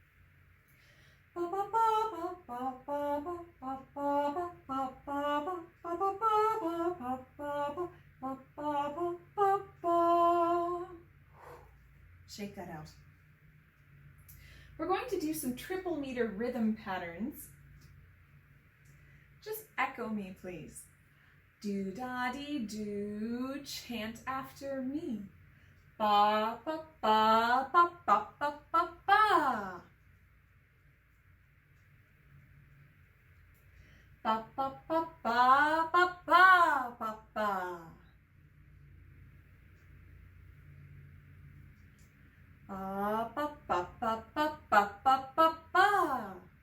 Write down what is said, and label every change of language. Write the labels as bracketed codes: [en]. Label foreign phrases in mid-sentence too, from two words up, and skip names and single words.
[en] Shake that out. We're going to do some triple meter rhythm patterns. Just echo me, please. Do da dee do, chant after me. Ba ba ba ba ba ba ba ba. Ba ba ba ba ba ba ba ba. Ba ba ba ba ba ba ba ba ba.